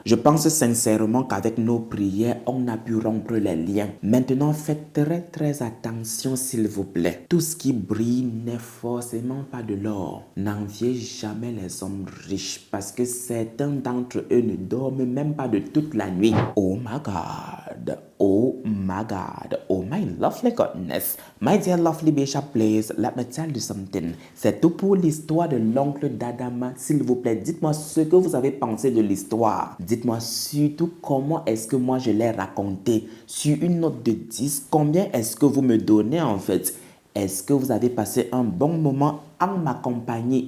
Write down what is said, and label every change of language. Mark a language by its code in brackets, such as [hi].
[fr] Je pense sincèrement qu'avec nos prières, on a pu rompre les liens. Maintenant, faites très attention, s'il vous plaît. Tout ce qui brille n'est forcément pas de l'or. N'enviez jamais les hommes riches parce que certains d'entre eux ne dorment même pas de toute la nuit. [en] Oh my God. Oh my God. Oh my lovely goodness. My dear lovely Bishop, please, let me tell you something. [fr] C'est tout pour l'histoire de l'oncle d'Adama. S'il vous plaît, dites-moi ce que vous avez pensé de l'histoire. Dites-moi surtout comment est-ce que moi je l'ai raconté. Sur une note de 10, combien est-ce que vous me donnez en fait? Est-ce que vous avez passé un bon moment en ma compagnie?